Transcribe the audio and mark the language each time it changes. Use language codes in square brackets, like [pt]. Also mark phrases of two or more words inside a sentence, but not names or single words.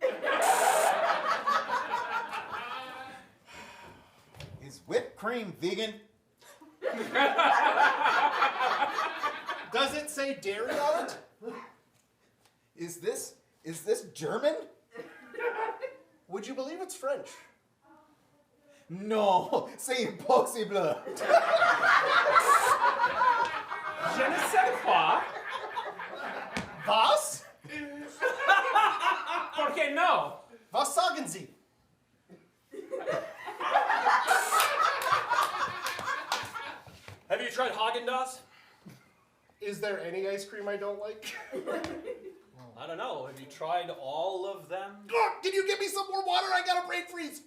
[en] Is whipped cream vegan? Does it say dairy on it? Is this German? Would you believe it's French? No, [fr] c'est impossible. Je ne sais quoi. [de] Was? [es] ¿Por qué no? [de] Was sagen Sie? [en] Have you tried Haagen-Dazs? Is there any ice cream I don't like? I don't know. Have you tried all of them? Oh, can you give me some more water? I got a brain freeze.